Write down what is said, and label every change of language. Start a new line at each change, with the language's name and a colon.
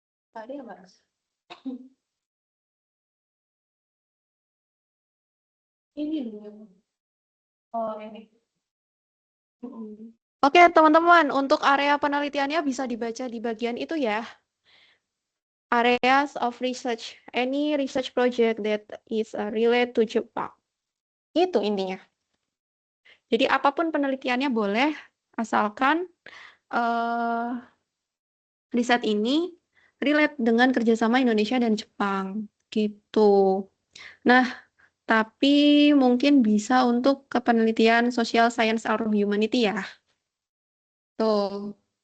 Indonesian: Tadi ya, Mas? Ini dulu. Oh, ini. Oke, teman-teman, untuk area penelitiannya bisa dibaca di bagian itu ya.
English: Areas of research, any research project that is related to Jepang.
Indonesian: Itu intinya. Jadi apapun penelitiannya boleh, asalkan riset ini relate dengan kerjasama Indonesia dan Jepang. Gitu. Nah, tapi mungkin bisa untuk kepenelitian social science or humanity ya. Tuh.